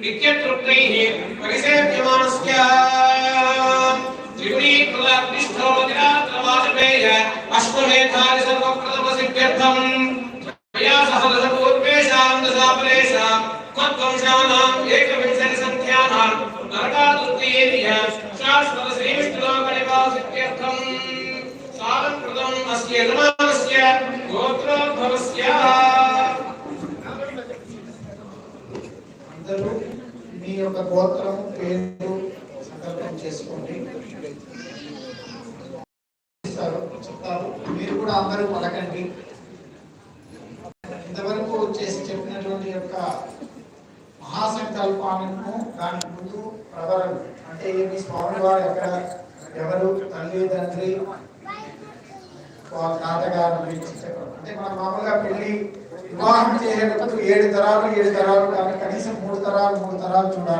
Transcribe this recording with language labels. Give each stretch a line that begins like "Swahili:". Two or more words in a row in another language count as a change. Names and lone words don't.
Sanskrit: इत्यतृप्तैः परिसेव्यमानस्य त्रिगुणीकृताग्निष्ठोदिरात्रवाजपेय अश्वमेधानि सर्वप्रथमसिद्ध्यर्थम् मया सह दशपूर्वेषां दशाफलेषां त्वत्वंशानाम् एकविंशतिसङ्ख्यानां नरकातृतीयेय शाश्वतश्रीविष्णुलोकनिवासित्यर्थम् सालं कृतम् अस्य यजमानस्य गोत्रोद्भवस्य
Telugu: అందరూ మీ యొక్క గోత్రం పేరు సంకల్పం చేసుకోండి. చెప్తారు మీరు కూడా అందరూ పలకండి. ఇంతవరకు చేసి చెప్పినటువంటి యొక్క మహాసంకల్పాలను దానికి ముందు ప్రవరణ అంటే ఏమి స్వామివారు ఎక్కడ ఎవరు తల్లి తండ్రి తాతగారు గురించి చెప్పడం అంటే మనం మామూలుగా పెళ్లి వివాహం చేసేటప్పుడు 7 తరాలు కానీ కనీసం 3 తరాలు చూడాలి.